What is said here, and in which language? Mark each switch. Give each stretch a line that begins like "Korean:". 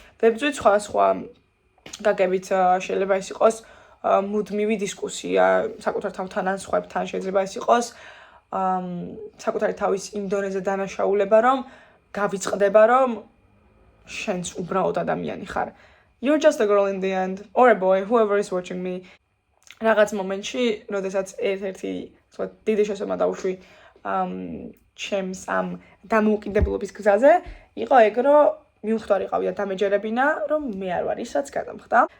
Georgian: ვებძვით სხვა გაგებით შეიძლება ის იყოს მუდმივი დისკუსია საკუთარ თავთან ან სხვებთან, შეიძლება ის იყოს საკუთარი თავის იმ დონეზე დანაშაულება, რომ გავიწყდება, რომ შენც უბრალოდ ადამიანი ხარ.
English: You're just a girl in the end, or a boy, whoever is watching me.
Georgian: რაღაც მომენტში, როდესაც ერთ-ერთი დიდი შესაძლებლობა დავუშვი ჩემს ამ დამოუკიდებლობის გზაზე, იყო ეგ, რომ მიუხვდარიყავი და დამეჯერებინა, რომ მე არ ვარ ის, რაც გადამხდა.